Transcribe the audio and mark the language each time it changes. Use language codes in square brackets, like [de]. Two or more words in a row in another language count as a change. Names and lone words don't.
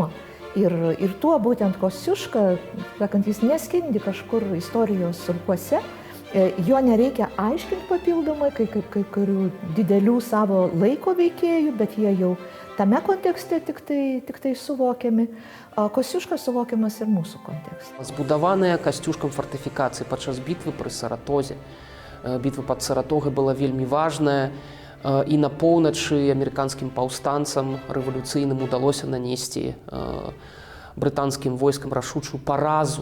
[lt] Ir tuo būtent Kościuška, sakant, jis neskendi kažkur istorijos rūkuose, jo nereikia aiškinti papildomai, kai kurių didelių savo laiko veikėjų, bet jie jau tame kontekste tik tai suvokiami. Kościuška suvokiamas ir mūsų kontekste. [be] Збудаваная Касцюшкам фортыфікацыі падчас бітвы пры Саратозе. Бітва пад Саратогай была вельмі важная, і на поўначы амерыканскім паўстанцам рэвалюцыйным удалося нанесці брытанскім войскам рашучую паразу.